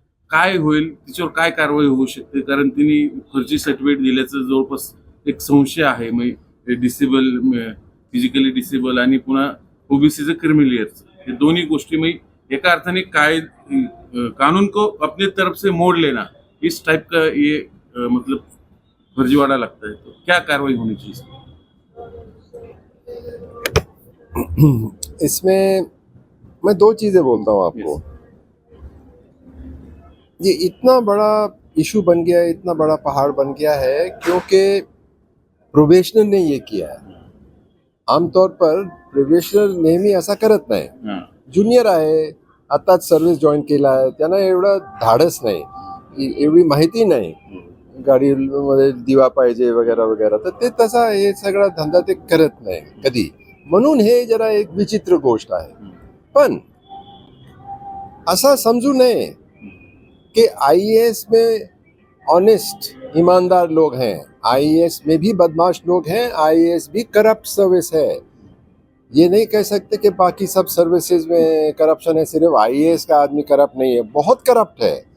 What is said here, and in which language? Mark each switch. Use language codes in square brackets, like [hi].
[mr] काय होईल, तिच्यावर काय कारवाई होऊ शकते, कारण तिने फर्जी सर्टिफिकेट दिल्याचं जवळपास एक संशय आहे. मग डिसेबल, फिजिकली डिसेबल आणि पुन्हा ओबीसीचं क्रिमिलियरचं, हे दोन्ही गोष्टी मग एका अर्थाने [hi] कानून को अपनी तरफ से मोड़ लेना, इस टाइप का ये मतलब फर्जीवाड़ा लगता है. तो क्या कार्रवाई होनी चाहिए इसमें? मैं दो चीजें बोलता हूँ आपको. ये इतना बड़ा इशू बन गया है, इतना बड़ा पहाड़ बन गया है क्योंकि प्रोबेशनर ने ये किया है. [mr] आमतौर पर प्रोबेशनर नेहमी असा करत नाही. ज्युनियर आहे, आताच सर्व्हिस जॉईन केला आहे, त्यांना एवढं धाडस नाही, एवढी माहिती नाही गाडीमध्ये दिवा पाहिजे वगैरे वगैरे, तर ते तसा हे सगळा धंदा ते करत नाही कधी. म्हणून हे जरा एक विचित्र गोष्ट आहे. पण असा समजू नये कि [hi] आईएएस में ऑनेस्ट ईमानदार लोग हैं, आईएएस में भी बदमाश लोग हैं, आईएएस भी करप्ट सर्विस है. ये नहीं कह सकते कि बाकी सब सर्विसेज में करप्शन है, सिर्फ आईएएस का आदमी करप्ट नहीं है. बहुत करप्ट है.